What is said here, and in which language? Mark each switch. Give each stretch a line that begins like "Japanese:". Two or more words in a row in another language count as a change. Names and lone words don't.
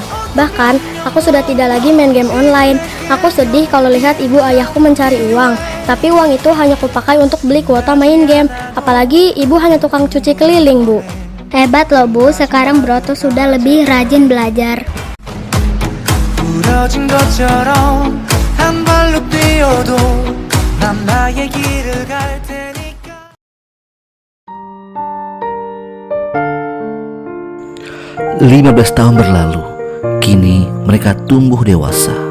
Indonesian: Bahkan, aku sudah tidak lagi main
English: game online.
Indonesian: Aku sedih kalau lihat ibu ayahku mencari uang, tapi uang itu hanya kupakai untuk beli kuota main game. Apalagi ibu hanya tukang cuci keliling, Bu. Hebat loh Bu, sekarang Broto sudah lebih rajin belajar.
Korean: 부러진 것처럼 한 발로 뛰어도 난 나의 길을 갈 테니까.
Indonesian: 15 tahun berlalu, kini mereka tumbuh dewasa.